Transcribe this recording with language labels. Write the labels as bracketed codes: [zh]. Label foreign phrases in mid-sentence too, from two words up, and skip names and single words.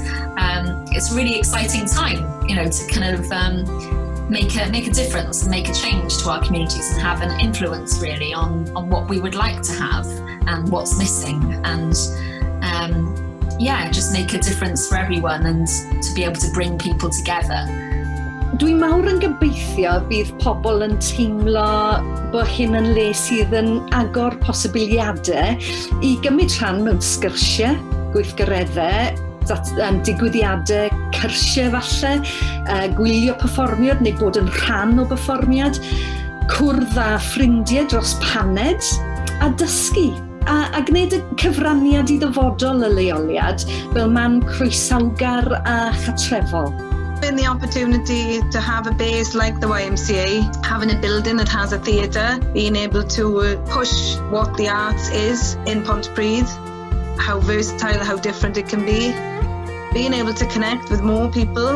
[en] It's a really exciting time, you know, to kind of make a difference and make a change to our communities and have an influence really on what we would like to have and what's missing, and just make a difference for everyone and to be able to bring people together. [cy] Dwi'n mawr yn gobeithio bydd pobl yn teimlo bod hyn yn le sydd yn agor posibiliadau I gymryd rhan mewn sgyrsiau, gweithgareddau, digwyddiadau cyrsiau falle, gwylio perfformiad neu bod yn rhan o perfformiad, cwrdd â ffrindiau dros paned a dysgu. A gwneud y cyfraniad I ddyfodol y leoliad fel man croesawgar a chatrefol. [en] Been the opportunity to have a base like the YMCA, having a building that has a theatre, being able to push what the arts is in Pontypridd, how versatile, how different it can be, being able to connect with more people.